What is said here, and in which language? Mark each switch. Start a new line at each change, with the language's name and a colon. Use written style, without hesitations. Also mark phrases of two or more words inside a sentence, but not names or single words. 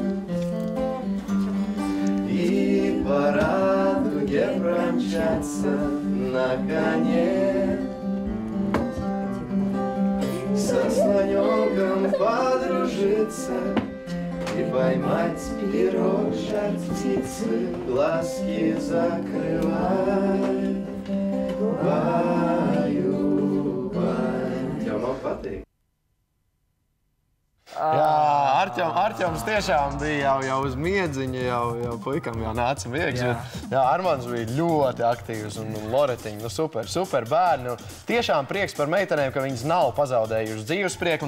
Russian: и по радуге промчаться на коне, со слоненком подружиться и поймать перо жар птицы, глазки закрывай, баю-бай. Тёма,
Latvian: patīk. Jā, Arķoms tiešām bija jau uz miedziņa, jau puikam jau nāca miegs. Jā, Armands bija ļoti aktīvs un Loretiņa, super bērni. Tiešām prieks par meitenēm, ka viņas nav pazaudējušas dzīvesprieku.